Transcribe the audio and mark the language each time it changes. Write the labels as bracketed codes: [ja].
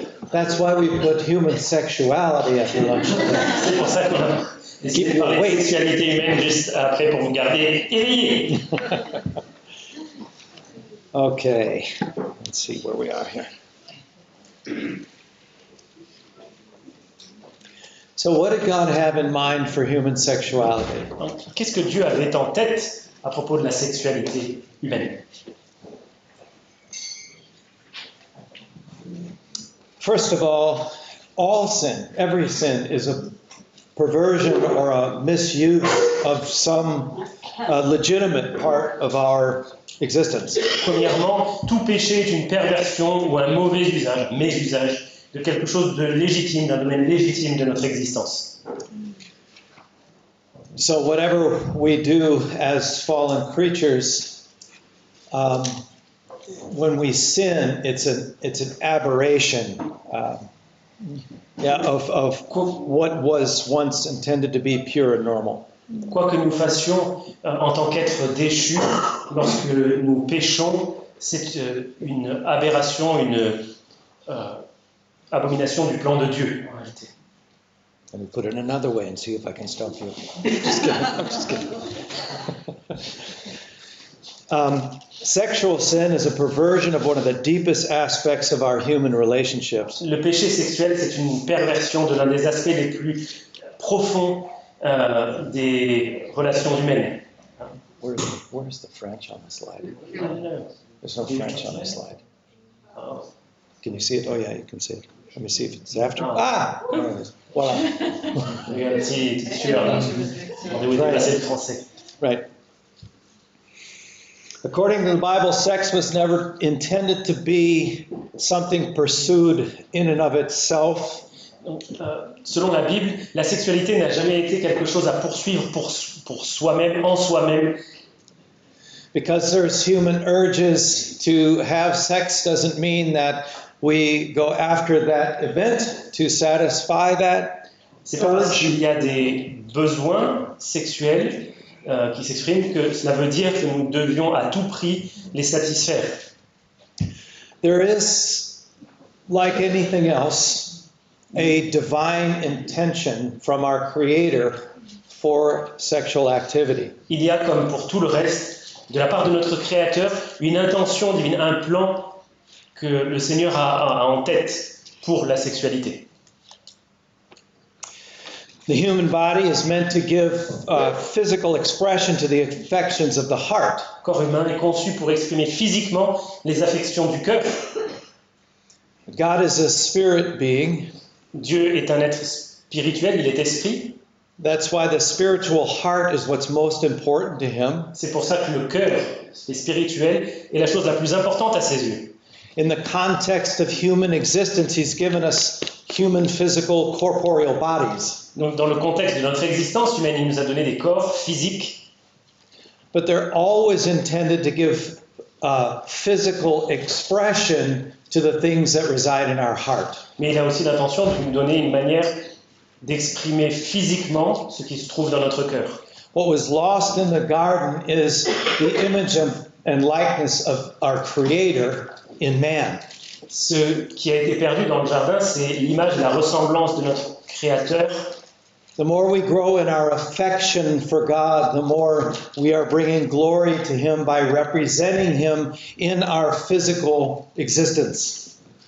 [en] That's why we put human sexuality after lunch. [fr] C'est pour ça qu'on a décidé de parler de sexualité humaine juste après pour vous garder éveillés. [en] Okay, let's see where we are here. So what did God have in mind for human sexuality? [fr] Donc, qu'est-ce que Dieu avait en tête à propos de la sexualité humaine? [en] First of all sin, every sin is a perversion or a misuse of some legitimate part of our existence. [fr] Premièrement, tout péché est une perversion ou un mauvais usage, mésusage de quelque chose de légitime, d'un domaine légitime de notre existence. [en] So whatever we do as fallen creatures, when we sin, it's an aberration of what was once intended to be pure and normal. [fr] Quoi que nous fassions en tant qu'êtres déchus, lorsque nous péchons, c'est une aberration, une abomination du plan de Dieu, en réalité. [en] Let me put it another way and see if I can stump you. Just kidding. I'm just kidding. Sexual sin is a perversion of one of the deepest aspects of our human relationships. [fr] Le péché sexuel, c'est une perversion de l'un des aspects les plus profonds des relations humaines. [en] Where's the French on the slide? There's no French on the slide. Can you see it? Oh yeah, you can see it. Let me see if it's after. Ah! There it is. Voilà. [fr] Il y a un petit tueur là. Demandez-vous de passer le français. [en] Right. According to the Bible, sex was never intended to be something pursued in and of itself. [fr] Donc, selon la Bible, la sexualité n'a jamais été quelque chose à poursuivre pour soi-même, en soi-même. [en] Because there's human urges to have sex doesn't mean that we go after that event to satisfy that. [fr] C'est pas parce qu'il y a des besoins sexuels qui s'expriment que cela veut dire que nous devions à tout prix les satisfaire. [en] There is, like anything else, a divine intention from our Creator for sexual activity. [fr] Il y a, comme pour tout le reste, de la part de notre Créateur, une intention divine, un plan que le Seigneur a en tête pour la sexualité. [en] The human body is meant to give physical expression to the affections of the heart. [fr] Le corps humain est conçu pour exprimer physiquement les affections du cœur. [en] God is a spirit being. [fr] Dieu est un être spirituel, il est esprit. [en] That's why the spiritual heart is what's most important to him. [fr] C'est pour ça que le cœur, le spirituel, est la chose la plus importante à ses yeux. [en] In the context of human existence, he's given us human physical corporeal bodies. [fr] Donc, dans le contexte de notre existence humaine, il nous a donné des corps physiques. [en] But they're always intended to give physical expression to the things that reside in our heart. [fr] Mais il a aussi l'intention de nous donner une manière d'exprimer physiquement ce qui se trouve dans notre cœur. [en] What was lost in the garden is the image and likeness of our Creator in man. [fr] Ce qui a été perdu dans le jardin, c'est l'image et la ressemblance de notre Créateur. [en] The more we grow in our affection for God, the more we are bringing glory to Him by representing Him in our physical existence.